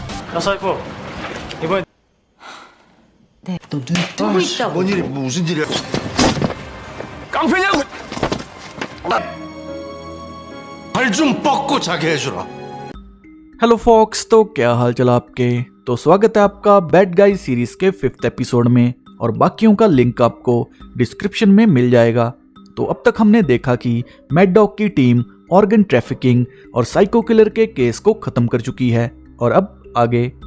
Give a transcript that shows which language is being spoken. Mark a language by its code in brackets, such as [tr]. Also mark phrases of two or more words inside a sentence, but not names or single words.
[ko] 사이코 이번에 네. 너 눈 뜨고 있다고. 뭔 일이 무슨 일이야? 깡패냐고! 발 좀 뻗고 자게 해주라. [hi] हेलो फॉक्स, तो क्या हाल चाल आपके। तो स्वागत है आपका बैड गाइज सीरीज के 5th एपिसोड में और बाकियों का लिंक आपको डिस्क्रिप्शन में मिल जाएगा। तो अब तक हमने देखा कि मैड डॉग की टीम [en] organ trafficking [hi] और [en] psycho killer [hi] के केस को खत्म कर चुकी है और अब आगे।